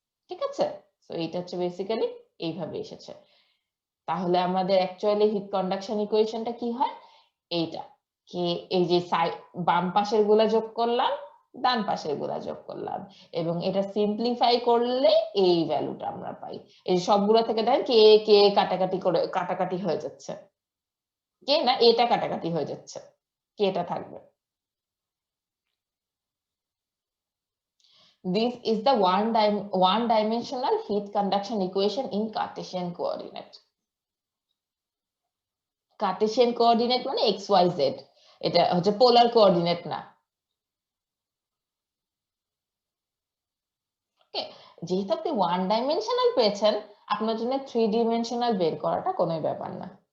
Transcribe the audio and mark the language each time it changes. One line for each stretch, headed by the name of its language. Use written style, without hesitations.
Bangla: ঠিক আছে, তো এইটা হচ্ছে বেসিক্যালি এইভাবে এসেছে। তাহলে আমাদের অ্যাকচুয়ালি হিট কন্ডাকশন ইকুয়েশনটা কি হয়, এইটা কি এই যে বাম পাশের গুলা যোগ করলাম, ডান পাশের গুলা যোগ করলাম, এবং এটা সিম্পলিফাই করলে এই ভ্যালুটা আমরা পাই। এই সবগুলা থেকে দেখেন কে কে কাটাকাটি করে কাটাকাটি হয়ে যাচ্ছে, কে না এটা কাটাকাটি হয়ে যাচ্ছে, কে এটা থাকবে।
English: This is the one-dimensional heat conduction equation in Cartesian coordinate.
Bangla: Cartesian coordinate মানে XYZ, এটা হচ্ছে পোলার কোঅর্ডিনেট না। ওকে, যেহেতু আপনি ওয়ান ডাইমেনশনাল পেয়েছেন, আপনার জন্য 3 ডিমেনশনাল বের করাটা কোনো ব্যাপার না।